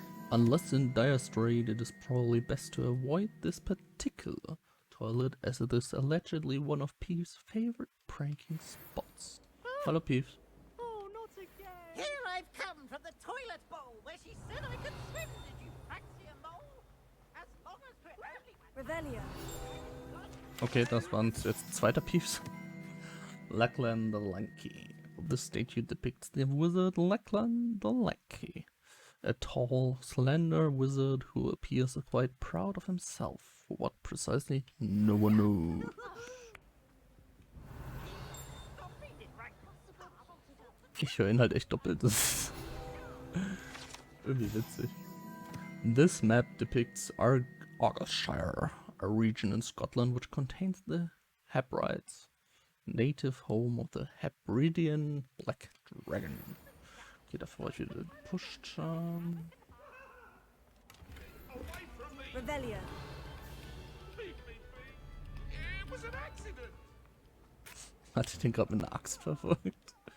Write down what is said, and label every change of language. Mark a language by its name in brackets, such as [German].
[English] Unless in dire strait, it is probably best to avoid this particular toilet, as it is allegedly one of Peeves' favorite pranking spots. Hello, Peeves. Oh, not again. Here I've come from the toilet bowl where she said I could swim. Did you fancy a mole? As long as we're only... Revelio. [German] Okay, das waren jetzt zweiter Peeves. [English] Lachlan the Lanky. This statue depicts the wizard Lachlan the Lanky. A tall, slender wizard who appears quite proud of himself. What precisely? No one knows. [German] Ich höre ihn halt echt doppelt. Das ist irgendwie witzig. [English] This map depicts Argyllshire, a region in Scotland which contains the Hebrides, native home of the Hebridean Black Dragon. [German] Okay, dafür war ich wieder gepusht. Revelio. Hatte ich den gerade mit einer Axt verfolgt?